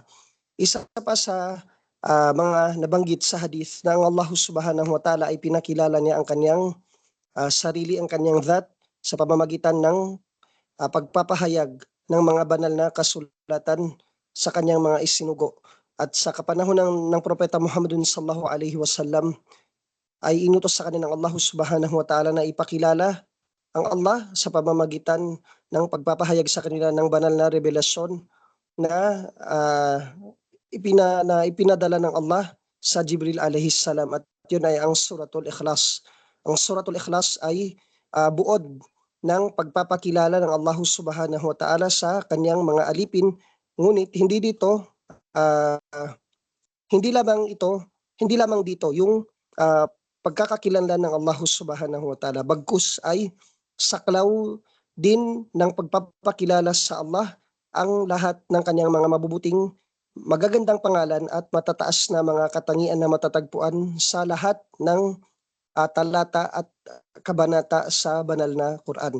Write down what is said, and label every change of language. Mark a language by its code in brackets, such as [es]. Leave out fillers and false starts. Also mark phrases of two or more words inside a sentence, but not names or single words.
[tl] Isa pa sa mga nabanggit sa hadith na ang Allah [ar] سبحانه وتعالى [tl] ay pinakilala niya ang kanyang sarili, ang kanyang dhat sa pamamagitan ng pagpapahayag ng mga banal na kasulatan sa kanyang mga isinugo. At sa kapanahon ng Propeta Muhammadun [ar] صلى الله عليه وسلم [tl] ay inutos sa kanila ng Allah [ar] سبحانه وتعالى [tl] na ipakilala ang Allah sa pamamagitan ng pagpapahayag sa kanila ng banal na revelasyon na ipinadala ng Allah sa Jibril [ar] عليه السلام, [tl] at yun ay ang Suratul Ikhlas. Ang Suratul Ikhlas ay buod ng pagpapakilala ng Allah [ar] سبحانه وتعالى [tl] sa kanyang mga alipin, ngunit hindi lamang dito yung pagkakakilanlan ng Allah [ar] سبحانه وتعالى, [tl] bagkus ay saklaw din ng pagpapakilala sa Allah ang lahat ng kanyang mga mabubuting, magagandang pangalan at matataas na mga katangian na matatagpuan sa lahat ng talata at kabanata sa banal na Quran.